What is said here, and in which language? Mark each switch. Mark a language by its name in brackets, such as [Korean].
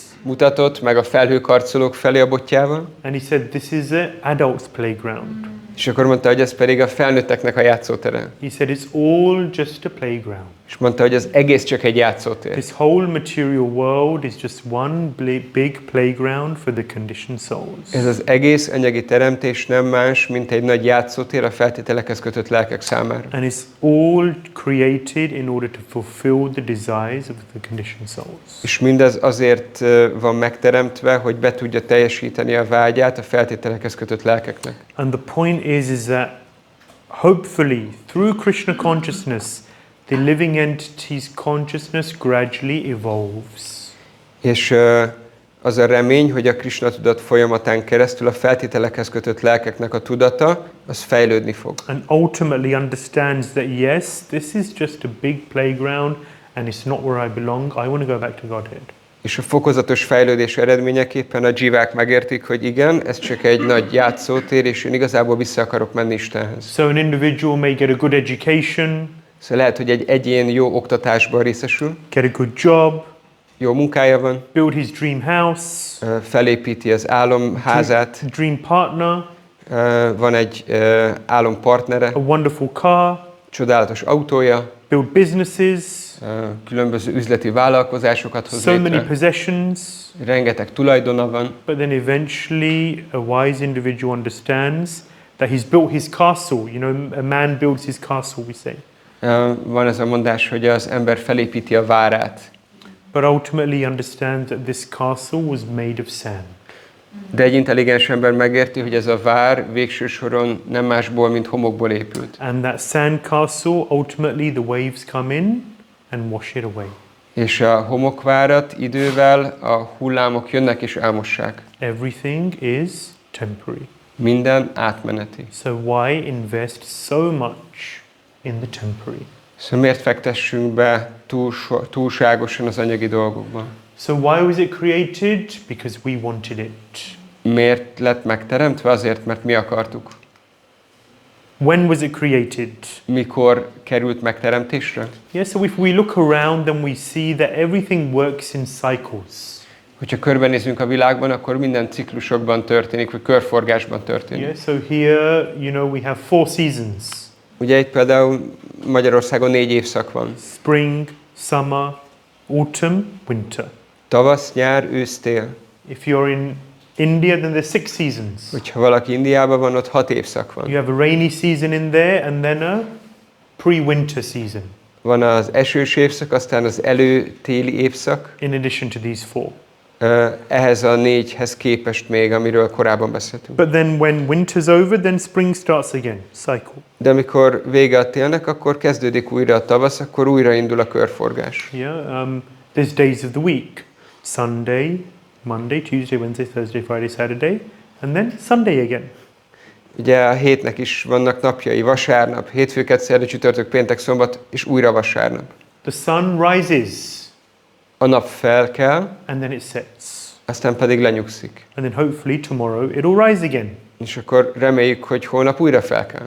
[Hungarian] mutatott, meg a felhőkarcolók felé a botjával. [English] And he said, "This is an adult's playground." [Hungarian] És akkor mondta, hogy ez pedig a felnőtteknek a játszótere. [English] He said, "It's all just a playground." [Hungarian] És mondta, hogy az egész csak egy játszótér. [English] This whole material world is just one big playground for the conditioned souls. [Hungarian] Ez az egész anyagi teremtés nem más, mint egy nagy játszótér a feltételekhez kötött lelkek számára. [English] And it's all created in order to fulfill the desires of the conditioned souls. [Hungarian] És mindez azért van megteremtve, hogy be tudja teljesíteni a vágyát a feltételekhez kötött lelkeknek. [English] And the point is that hopefully through Krishna consciousness, the living entity's consciousness gradually evolves. [Hungarian] És az a remény, hogy a Krishna tudat folyamatán keresztül a feltételekhez kötött lelkeknek a tudata, az fejlődni fog. [English] And ultimately understands that yes, this is just a big playground and it's not where I belong. I want to go back to Godhead. [Hungarian] És a fokozatos fejlődés eredményeképpen a dzsivák megértik, hogy igen, ez csak egy nagy játszótér, és én igazából vissza akarok menni Istenhez. [English] So an individual may get a good education, [Hungarian] Szóval lehet, hogy egy egyén jó oktatásban részesül, [English] get a good job, [Hungarian] jó munkája van, [English] build his dream house, [Hungarian] felépíti az álomházát, [English] dream partner, [Hungarian] van egy álompartnere, [English] a wonderful car, [Hungarian] csodálatos autója, [English] build businesses, [Hungarian] különböző üzleti vállalkozásokat hoz [English] so many [Hungarian] létre, [English] possessions, [Hungarian] rengeteg tulajdona van, [English] but then eventually a wise individual understands that he's built his castle. You know, a man builds his castle, we say. [Hungarian] Van ez a mondás, hogy az ember felépíti a várát. [English] But ultimately understands that this castle was made of sand. [Hungarian] De egy intelligens ember megérti, hogy ez a vár végső soron nem másból, mint homokból épült. [English] And that sand castle, ultimately the waves come in and wash it away. [Hungarian] És a homokvárat idővel a hullámok jönnek és elmossák. [English] Everything is temporary. [Hungarian] Minden átmeneti. [English] So why invest so much in the temporary? [Hungarian] Szóval miért fektessünk be túlságosan az anyagi dolgokban? [English] So why was it created? Because we wanted it. [Hungarian] Miért lett megteremtve? Azért, mert mi akartuk. [English] When was it created? [Hungarian] Mikor került megteremtésre? [English] Yeah, so if we look around, then we see that everything works in cycles. [Hungarian] Hogyha körbenézünk a világban, akkor minden ciklusokban történik, vagy körforgásban történik. [English] Yeah, so here, you know, we have 4 seasons. [Hungarian] Ugye itt például Magyarországon 4 évszak van. [English] Spring, summer, autumn, winter. [Hungarian] Tavasz, nyár, ősz, tél. [English] If you're in India, then there's 6 seasons. [Hungarian] Hogyha valaki Indiában van, ott 6 évszak van. [English] You have a rainy season in there, and then a pre-winter season. [Hungarian] Van az esős évszak, aztán az előtéli évszak. [English] In addition to these 4. [Hungarian] Ehhez a 4-hez képest még, amiről korábban beszéltünk. [English] But then when winter's over, then spring starts again, cycle. [Hungarian] De amikor vége a télnek, akkor kezdődik újra a tavasz, akkor újra indul a körforgás. [English] Yeah, there's days of the week. Sunday, Monday, Tuesday, Wednesday, Thursday, Friday, Saturday, and then Sunday again. [Hungarian] Ugye a hétnek is vannak napjai, vasárnap, hétfő, kedd, szerda, csütörtök, péntek, szombat, és újra vasárnap. [English] The sun rises. [Hungarian] A nap felkel, [English] And then it sets. [Hungarian] aztán pedig lenyugszik. [English] And then hopefully tomorrow it'll rise again. [Hungarian] És akkor reméljük, hogy holnap újra felkel.